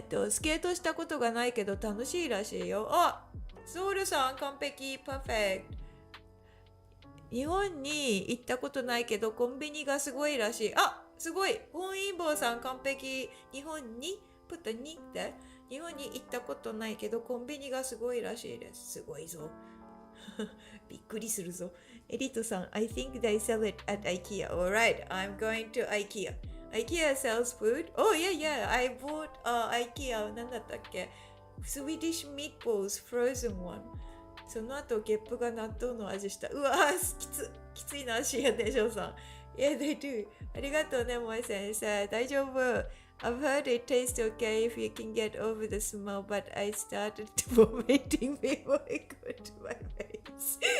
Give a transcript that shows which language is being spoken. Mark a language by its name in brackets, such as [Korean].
[Japanese] スケートしたことがないけど楽しいらしいよ。ソウルさん、完璧。パーフェクト。日本に行ったことないけどコンビニがすごいらしい。すごい。本因坊さん、完璧。日本にプットにって日本に行ったことないけどコンビニがすごいらしいです。すごいぞ。びっくりするぞ。 [English] エリートさん、I think they sell it at IKEA. Alright, I'm going to IKEA. IKEA sells food? Oh yeah, I bought IKEA [Japanese] なんだったっけ [English] Swedish meatballs, frozen one. [Japanese] その後ゲップが納豆の味した。うわきついな、シアネションさん。 [English] Yeah, they do. [Japanese] ありがとうね、萌先生。大丈夫。 [English] I've heard it tastes okay if you can get over the smell, but I started vomiting before I got to my face.